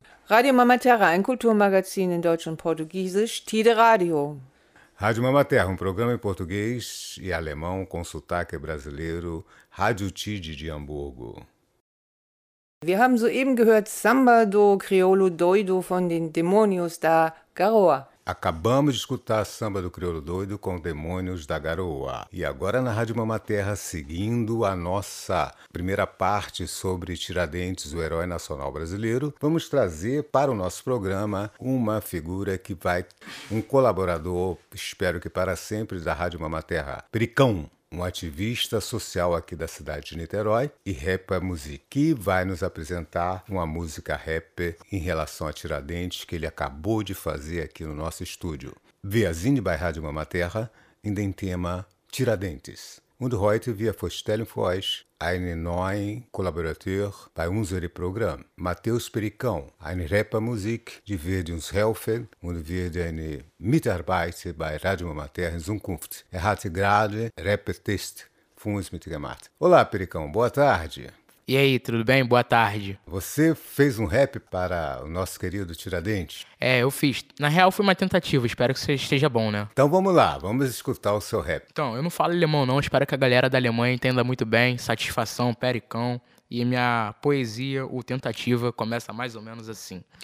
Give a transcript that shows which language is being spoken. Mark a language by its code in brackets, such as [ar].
[de] Rádio Mama Terra, ein Kulturmagazin in Deutsch und Portugiesisch, Tide Radio. [pt] Rádio Mama Terra, um programa em português e alemão com sotaque brasileiro, Rádio Tide de Hamburgo. [de] Wir haben soeben gehört Samba do Criolo Doido von den Demônios da Garoa. [pt] Acabamos de escutar Samba do Criolo Doido com Demônios da Garoa. E agora na Rádio Mama Terra, seguindo a nossa primeira parte sobre Tiradentes, o herói nacional brasileiro, vamos trazer para o nosso programa uma figura que vai... um colaborador, espero que para sempre, da Rádio Mama Terra, Pericão, um ativista social aqui da cidade de Niterói e rapper music, que vai nos apresentar uma música rapper em relação a Tiradentes que ele acabou de fazer aqui no nosso estúdio. [de] Via Zine by Rádio Mama Terra, in den Thema Tiradentes. Und heute via Vorstellung für euch einen neuen Kollaborateur bei unserem Programm, Matthäus Pericão, eine Rapper-Musik, die wird uns helfen und wird eine Mitarbeiter bei Rádio Mama Terra in Zukunft. Hat gerade Rapper-Test von uns mitgemacht. [pt] Olá, Pericão, boa tarde. E aí, tudo bem? Boa tarde. Você fez um rap para o nosso querido Tiradentes? É, eu fiz. Na real, foi uma tentativa. Espero que você esteja bom, né? Então vamos lá, vamos escutar o seu rap. Então, eu não falo alemão não. Espero que a galera da Alemanha entenda muito bem. Satisfação, Pericão. E minha poesia, o Tentativa, começa mais ou menos assim.